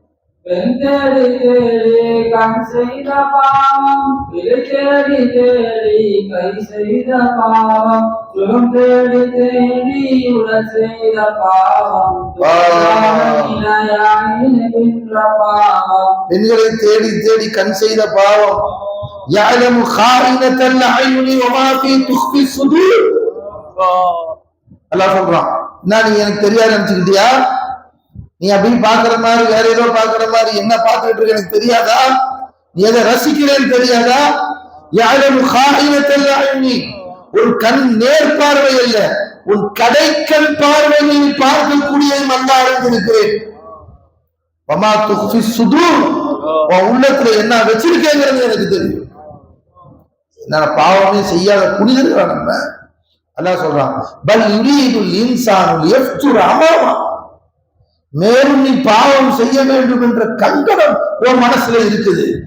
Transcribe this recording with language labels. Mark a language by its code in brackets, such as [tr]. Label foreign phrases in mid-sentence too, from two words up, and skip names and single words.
[ta] கண் செய்த பாவம், தேடி கை செய்த பாவம், சுகம் தேடி உடல் செய்த பாவம், பெண்களை தேடி கண் செய்த பாவம். [ar] يعلم خائنة الأعين وما في تخفي الصدور. [ta] அல்லாஹ் சொல்றான், நான் நீ எனக்கு தெரியாது நினைச்சுக்கிட்டியா? நீ அப்படி பாக்குற மாதிரி வேற ஏதோ பாக்குற மாதிரி என்ன பார்த்துட்டு இருக்க எனக்கு தெரியாதா? நீ எதை ரசிக்கிறேன்னு தெரியாதா? [ar] يعلم خائنة الأعين, [ta] ஒரு கண் நேர்பார்வை அல்ல, உன் கடைக்கண் பார்வையில் பார்க்கக்கூடிய அல்லாஹ் அறிந்திருக்கிறேன். [ar] وما تخفي الصدور, [ta] உன் உள்ளத்துல என்ன வச்சிருக்கேங்கிறது எனக்கு தெரியும். என்ன பாவமே செய்யாத புனிதர்களா நம்ம. அல்லாஹ் சொல்றான், [ar] بل يريد الإنسان ليفجر أمامه, [ta] மேலும் நீ பாவம் செய்ய வேண்டும் என்ற கங்கணம் உன் மனசுல இருக்குது.